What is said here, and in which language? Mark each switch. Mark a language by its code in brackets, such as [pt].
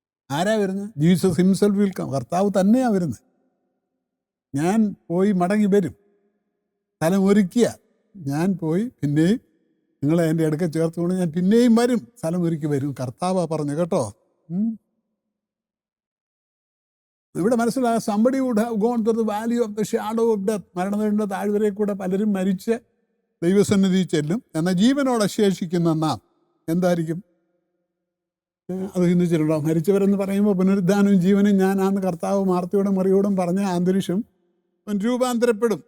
[ml] ആരാ വരുന്നത്? [en] Jesus himself will come. [ml] കർത്താവ് തന്നെയാണ് വരുന്നത്. ഞാൻ പോയി മടങ്ങി വരും. സ്ഥലം ഒരുക്കിയ ഞാൻ പോയി പിന്നെയും നിങ്ങളെ എൻ്റെ അടുക്ക ചേർത്തുകൊണ്ട് ഞാൻ പിന്നെയും വരും, സ്ഥലം ഒരുക്കി വരും. കർത്താവാ പറഞ്ഞു കേട്ടോ. ഇവിടെ മനസ്സിലായ [en] somebody would have gone to the valley of the shadow of death. [ml] മരണത്തിന്റെ താഴ്വരയിൽ കൂടെ പലരും മരിച്ച് ദൈവസന്നിധി ചെല്ലും. എന്നാൽ ജീവനോടെ ശേഷിക്കുന്ന നാം എന്തായിരിക്കും? അത് ചിന്തിച്ചിട്ടുണ്ടോ? മരിച്ചവരെന്ന് പറയുമ്പോൾ പുനരുദ്ധാനവും ജീവനും ഞാനാന്ന് കർത്താവ് മാർത്തയോടും മറിയോടും പറഞ്ഞ അന്തരീക്ഷം രൂപാന്തരപ്പെടും.